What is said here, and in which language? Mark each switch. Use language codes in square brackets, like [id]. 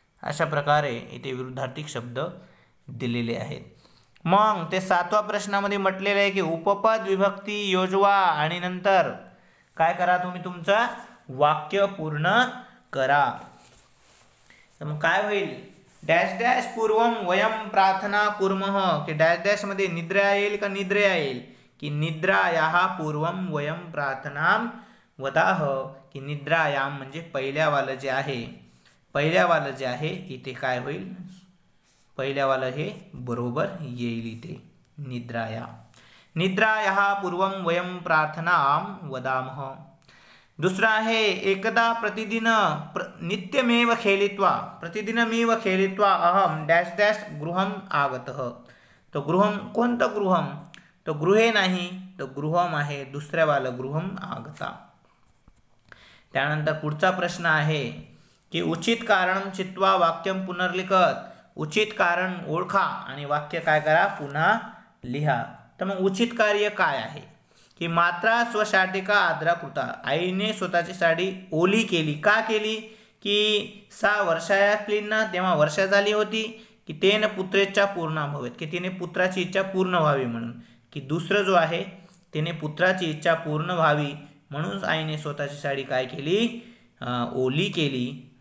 [mr] अशा प्रकारे इथे विरुद्धार्थक शब्द दिलेले आहेत. मग ते 7व्या प्रश्नामध्ये म्हटलेलं आहे की उपपद विभक्ती योजवा आणि नंतर काय करा? तुम्ही तुमचं वाक्य पूर्ण करा. तर मग काय होईल? डॅश डॅश [sa] पूर्वम वयम प्रार्थना कुर्मः. [mr] की डॅश डॅश मध्ये निद्रा येईल का निद्रया येईल? [sa] की निद्रायाः पूर्वम वयम प्रार्थना वदाह. [mr] की निद्रायाम म्हणजे पहिल्यावालं जे आहे, पहिल्यावालं जे आहे इथे काय होईल? पहिल्यावालं हे बरोबर येईल इथे. निद्राया. [sa] निद्रायाः पूर्वम वयम प्रार्थनां वदामः. [mr] दुसरा आहे एकदा [sa] प्रतिदिन नित्यमेव खेलित्वा. प्रतिदिनमेव खेलित्वा अहम डॅश डॅश गृहम आगतः. [mr] तो गृहम कोणतं गृहम? तो गृहे नाही, तो गृहम आहे. दुसऱ्यावालं [sa] गृहम आगता. [mr] त्यानंतर पुढचा प्रश्न आहे की [sa] उचित कारण चित्वा वाक्यम पुनर्लिखत. [mr] उचित कारण ओळखा आणि वाक्य काय करा? पुन्हा लिहा. तर मग उचित कार्य काय आहे? [sa] की मात्रा स्वशाटिका आद्रा कृता. [mr] आईने स्वतःची साडी ओली केली. का केली? की 6 वर्षाया तेव्हा वर्षा झाली होती. की [sa] तेन पुत्रेच्छा पूर्ण भवेत. [mr] की तिने पुत्राची इच्छा पूर्ण व्हावी म्हणून. की दुसरं जो आहे तिने पुत्राची इच्छा पूर्ण व्हावी म्हणून आईने स्वतःची साडी काय केली? ओली केली.